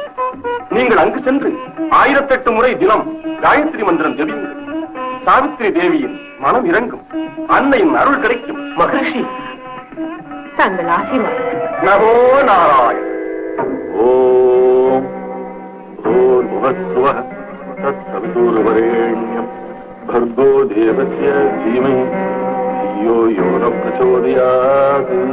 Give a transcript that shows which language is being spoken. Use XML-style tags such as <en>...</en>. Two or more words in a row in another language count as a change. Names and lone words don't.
<ta>நீங்கள் அங்கு சென்று 1008 முறை தினம் காயத்ரி மந்திரம் ஜெபியுங்கள். சாவித்திரி தேவியின் மனம் இறங்கும், அன்னையின் அருள் கிடைக்கும். மகர்ஷி, தங்கள் ஆசீர்வாதம்.</ta> <sa>नमो नारायण. ஓம் भूर्भुवस्सुवः तत्सवितुर्वरेण्यम् भर्गो देवस्य धीमहि धियो यो न प्रचोदयात्.</sa>